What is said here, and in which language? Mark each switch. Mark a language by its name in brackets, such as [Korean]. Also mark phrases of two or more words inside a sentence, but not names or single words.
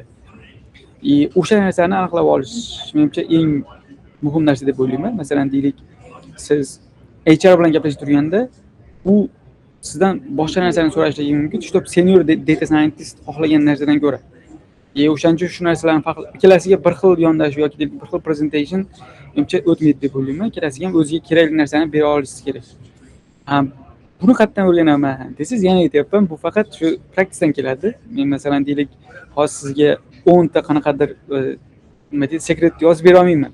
[Uzbek] O'sha narsani aniqlab olish menimcha eng muhim narsa deb o'ylayman. Masalan deylik siz HR bilan gaplashib turganda u sizdan boshqa narsani so'rashligi mumkin, shu [English] senior data scientist [Uzbek] xohlagan narsadan ko'ra. O'shaning uchun shu narsalarni ikkalasiga bir xil yondashuv yoki bir xil presentation menimcha o'tmaydi deb o'ylayman. Ikkalasiga ham o'ziga kerakli narsani bera olishingiz kerak. Buni qayerdan o'rganaman desiz, yana aytyapman, bu faqat shu praktikdan keladi. Men masalan deylik hozir sizga 10 ta qanaqadir nima deydi sekret yozib bera olmayman.